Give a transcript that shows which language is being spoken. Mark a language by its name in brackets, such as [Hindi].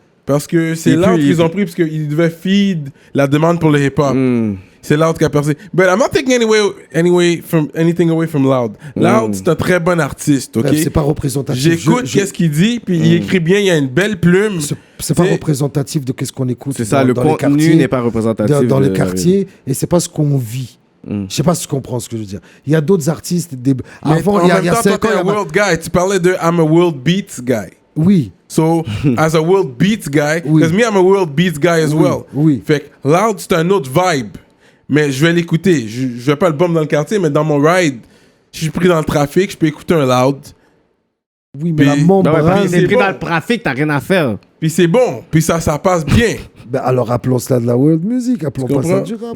[French] Parce que c'est Loud qu'ils ont pris parce qu'ils devaient feed la demande pour le hip-hop. C'est Loud qui a percé. [English] But I'm not taking anything away from Loud. [French] Loud, c'est un très bon artiste, ok? C'est pas représentatif. J'écoute qu'est-ce qu'il dit, puis il écrit bien, il y a une belle plume. C'est pas représentatif de qu'est-ce qu'on écoute. C'est ça, le contenu n'est pas représentatif. Dans les quartiers, et c'est pas ce qu'on vit. Je sais pas si tu comprends ce que je veux dire. Il y a d'autres artistes. Avant, il y a 5 ans, un world guy. Tu parlais de [English] I'm a world beats guy. [French] Oui. [English] So, as a world beats guy, because me, I'm a world beats guy as well. [French] Oui. Fait que Loud, c'est un autre vibe. Mais je vais l'écouter. Je vais pas le bomber dans le quartier, mais dans mon ride, je suis pris dans le trafic, je peux écouter un Loud. Oui, mais la membrane... T'es pris dans le trafic, t'as rien à faire. Puis c'est bon, puis ça passe bien. Ben alors appelons cela de la world music, appelons pas ça du rap.